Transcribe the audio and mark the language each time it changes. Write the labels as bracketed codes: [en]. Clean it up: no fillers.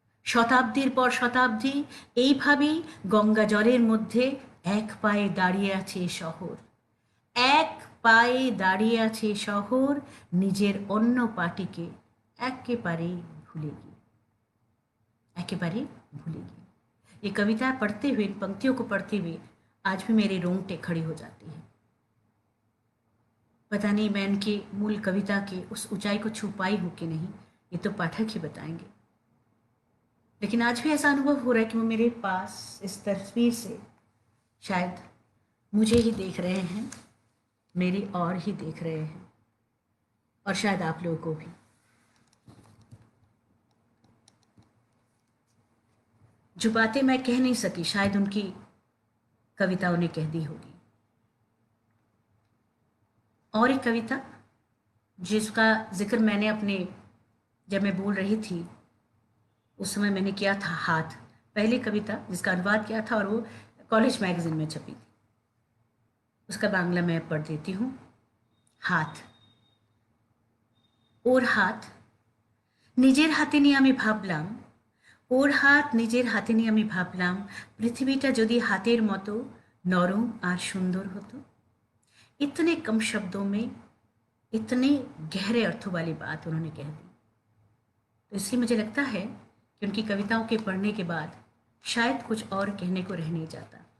[bn] শতাব্দীর পর শতাব্দী এইভাবেই গঙ্গা জলের মধ্যে এক পায়ে দাঁড়িয়ে আছে এ শহর, এক পায়ে দাঁড়িয়ে আছে এ শহর নিজের অন্য পাটিকে একেবারে ভুলে गई, एकेबारे भूलेगी। [hi] ये कविता पढ़ते हुए, इन पंक्तियों को पढ़ते हुए आज भी मेरे रोंगटे खड़ी हो जाती है। पता नहीं मैं इनके मूल कविता के उस ऊंचाई को छू पाई हूँ कि नहीं, ये तो पाठक ही बताएंगे। लेकिन आज भी ऐसा अनुभव हो रहा है कि वो मेरे पास इस तस्वीर से शायद मुझे ही देख रहे हैं, मेरी और ही देख रहे हैं, और शायद आप लोगों को भी। जो बातें मैं कह नहीं सकी शायद उनकी कविताओं ने कह दी होगी। और एक कविता जिसका जिक्र मैंने अपने, जब मैं बोल रही थी उस समय मैंने किया था हाथ, पहली कविता जिसका अनुवाद किया था और वो कॉलेज मैगजीन में छपी थी, उसका बांग्ला मैं पढ़ देती हूँ। हाथ। [bn] ওর হাত নিজের হাতে নিয়ে আমি ভাবলাম, ওর হাত নিজের হাতে নিয়ে আমি ভাবলাম পৃথিবীটা যদি হাতের মতো নরম আর সুন্দর হতো। [hi] इतने कम शब्दों में इतने गहरे अर्थों वाली बात उन्होंने कह दी। तो इसलिए मुझे लगता है कि उनकी कविताओं के पढ़ने के बाद शायद कुछ और कहने को रह नहीं जाता।